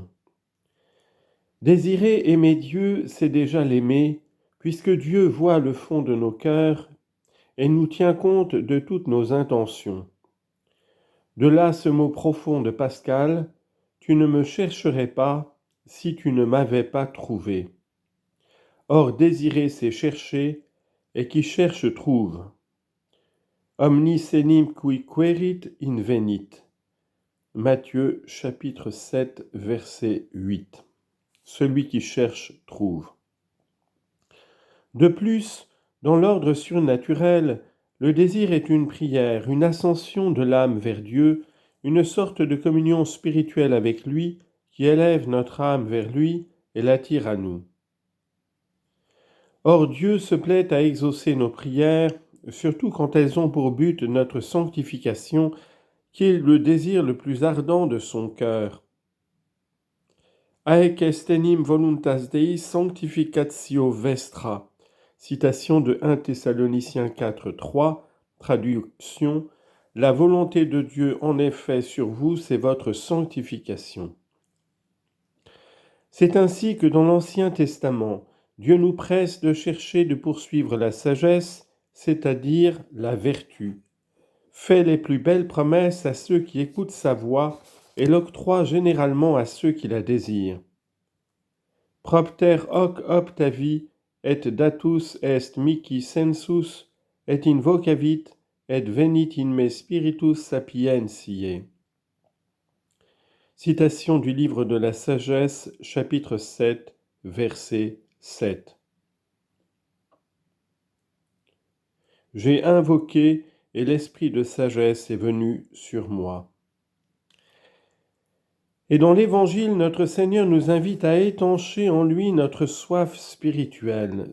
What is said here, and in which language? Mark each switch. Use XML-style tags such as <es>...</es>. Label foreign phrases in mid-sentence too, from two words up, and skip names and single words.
<fr>Désirer aimer Dieu, c'est déjà l'aimer, puisque Dieu voit le fond de nos cœurs et nous tient compte de toutes nos intentions. De là ce mot profond de Pascal, « Tu ne me chercherais pas si tu ne m'avais pas trouvé ». Or désirer c'est chercher, et qui cherche trouve.</fr> <la>Omnis enim qui querit invenit.</la> <fr>Matthieu chapitre 7 verset 8. Celui qui cherche trouve. De plus, dans l'ordre surnaturel, le désir est une prière, une ascension de l'âme vers Dieu, une sorte de communion spirituelle avec lui qui élève notre âme vers lui et l'attire à nous. Or Dieu se plaît à exaucer nos prières, surtout quand elles ont pour but notre sanctification, qui est le désir le plus ardent de son cœur.</fr> <la>Haec est enim voluntas Dei sanctificatio vestra.</la> <fr>Citation de 1 Thessaloniciens 4, 3, traduction « La volonté de Dieu en effet sur vous, c'est votre sanctification ». C'est ainsi que dans l'Ancien Testament, Dieu nous presse de chercher de poursuivre la sagesse, c'est-à-dire la vertu. Fait les plus belles promesses à ceux qui écoutent sa voix et l'octroie généralement à ceux qui la désirent.</fr> <la>Propter hoc optavi et datus est mihi sensus et invocavit et venit in me spiritus sapientiae.</la> <fr>Citation du livre de la Sagesse, chapitre 7, verset 7. J'ai invoqué et l'esprit de sagesse est venu sur moi. Et dans l'Évangile, notre Seigneur nous invite à étancher en lui notre soif spirituelle.</fr>